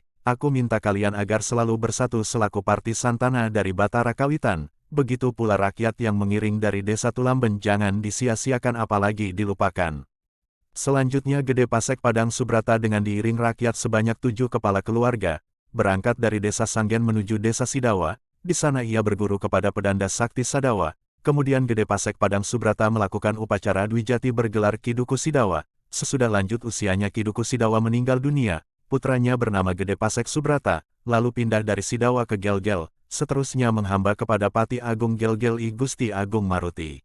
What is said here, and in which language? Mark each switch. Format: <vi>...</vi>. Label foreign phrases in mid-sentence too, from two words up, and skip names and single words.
<id>Aku minta kalian agar selalu bersatu selaku parti Santana dari Batara Kawitan. Begitu pula rakyat yang mengiring dari desa Tulamben jangan disia-siakan apalagi dilupakan. Selanjutnya Gede Pasek Padang Subrata dengan diiring rakyat sebanyak 7 kepala keluarga, berangkat dari desa Sanggen menuju desa Sidawa. Di sana ia berguru kepada Pedanda Sakti Sadawa. Kemudian Gede Pasek Padang Subrata melakukan upacara Dwijati bergelar Ki Duku Sidawa. Sesudah lanjut usianya Ki Duku Sidawa meninggal dunia, putranya bernama Gede Pasek Subrata, lalu pindah dari Sidawa ke Gelgel, seterusnya menghamba kepada Pati Agung Gelgel I Gusti Agung Maruti.</id>